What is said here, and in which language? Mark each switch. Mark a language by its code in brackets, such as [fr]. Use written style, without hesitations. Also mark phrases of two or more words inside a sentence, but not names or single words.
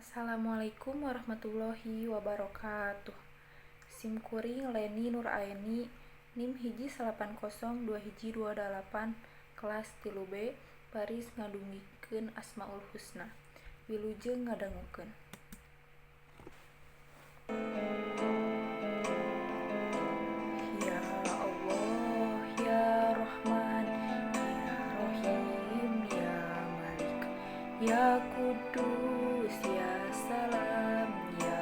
[ar] السلام عليكم ورحمة الله وبركاته. [su] Sim kuring Leni Nuraini, NIM hiji 802 hiji 28, kelas 3B, baris ngadungikeun Asmaul Husna. Wilujeng ngadangukeun. [ar] يا الله، يا رحمن، يا رحيم، يا مالك، يا قدوس، يا سلام، يا